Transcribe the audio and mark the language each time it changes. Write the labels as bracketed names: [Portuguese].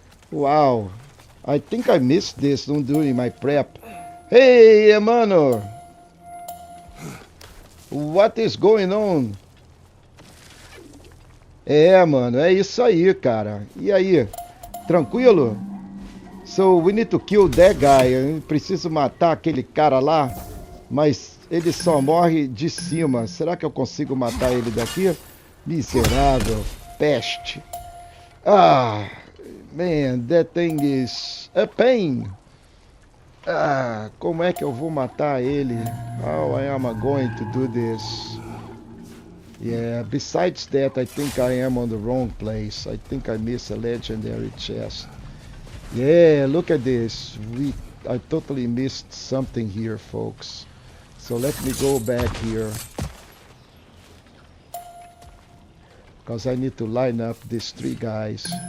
[English] Wow, I think I missed this during my prep. Hey, mano! What is going on? [Portuguese] É, mano, é isso aí, cara. E aí? Tranquilo? [English] So, we need to kill that guy. [Portuguese] Eu preciso matar aquele cara lá, mas ele só morre de cima. Será que eu consigo matar ele daqui? Miserável, peste. [English] Ah, man, that thing is a pain. [Portuguese] Ah, como é que eu vou matar ele? [English] How am I going to do this? Yeah, besides that, I think I am on the wrong place. I think I missed a legendary chest. Yeah, look at this. I totally missed something here, folks. So let me go back here, because I need to line up these three guys.